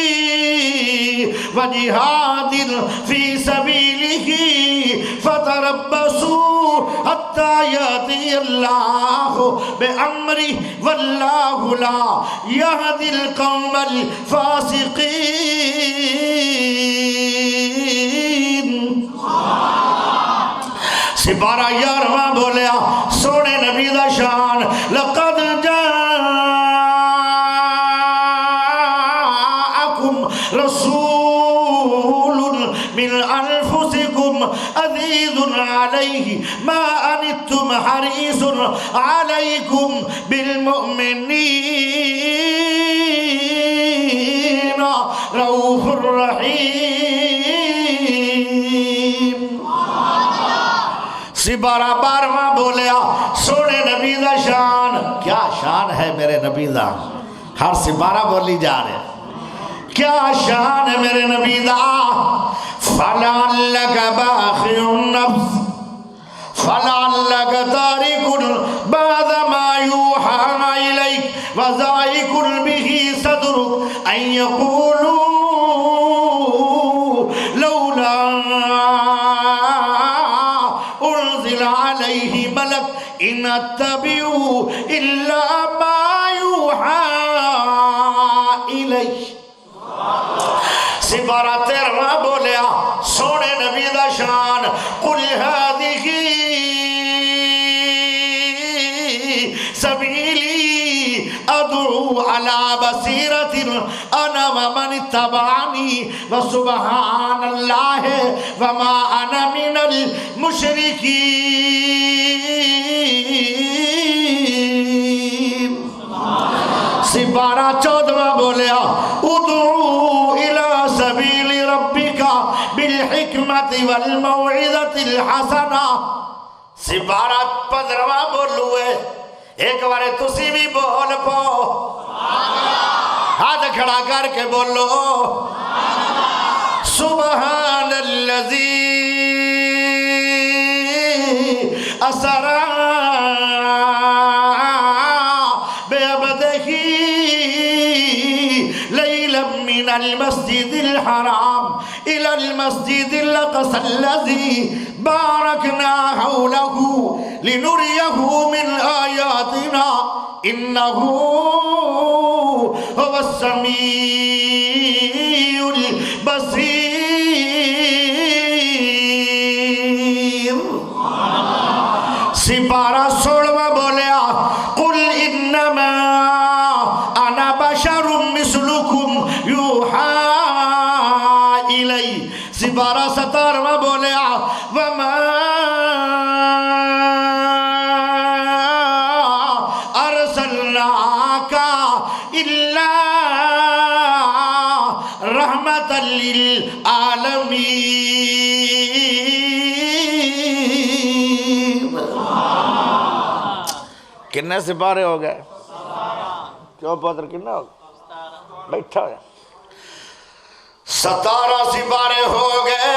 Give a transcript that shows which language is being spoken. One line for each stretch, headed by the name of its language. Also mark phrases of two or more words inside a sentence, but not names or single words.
Arabic: وجهاد في سبيله فتربصوا حتى يأتي الله بأمره والله لا يهدي القوم
Punjabi: الفاسقين سپارہ 11واں بولیا سونے نبی دا شان
Arabic: لقد جاءکم رسول من انفسکم عزیز علیہ ما انتم حریص علیکم بالمؤمنین رؤوف الرحیم
Punjabi: سپارہ 12واں بولیا سونے نبی دا شان کیا شان ہے میرے نبی دا ہر سپارہ بولی جا رہے کیا شان ہے میرے نبی دا
Arabic: فَلَعَلَّكَ بَاخِعُ النَّفْسِ فَلَعَلَّكَ تَارِكٌ بَعْضَ مَا يُوحَىٰ إِلَيْكَ وَضَائِقٌ بِهِ صَدْرُكَ أَن يَقُولُوا لَوْلَا أُنزِلَ عَلَيْهِ مَلَكٌ إِنْ أَتَّبِعُ إِلَّا مَا يُوحَىٰ إِلَيْهِ
Punjabi: سپارہ 13واں بولیا سونے نبی دا شان
Arabic: قل هذه سبیلی ادعو على بصیرت انا ومن اتبعنی وسبحان اللہ وما انا من
Punjabi: المشرکین سپارہ 14واں بولیا
Arabic: ادعو سبیل ربک بالحکمت والموعظۃ الحسنہ
Punjabi: سپارہ 15واں بولوئے ایک بارے تسی بھی بول پو ہاتھ کھڑا کر کے بولو
Arabic: سبحان الذی اسرا من المسجد الحرام إلى المسجد الأقصى الذي باركنا حوله لنريه من آياتنا إنه هو السميع البصير
Punjabi: سپارہ 16واں
Arabic: بولیا قل انما انا بشر مثلكم یوحا الی
Punjabi: سپارہ 17واں بولیا
Arabic: وما ارسلناک الا رحمت للعالمین۔
Punjabi: کتنے سپارے ہو گئے؟ کیوں پتر کتنا ہو گئے؟ بیٹھا ہو 17 سپارے ہو گئے۔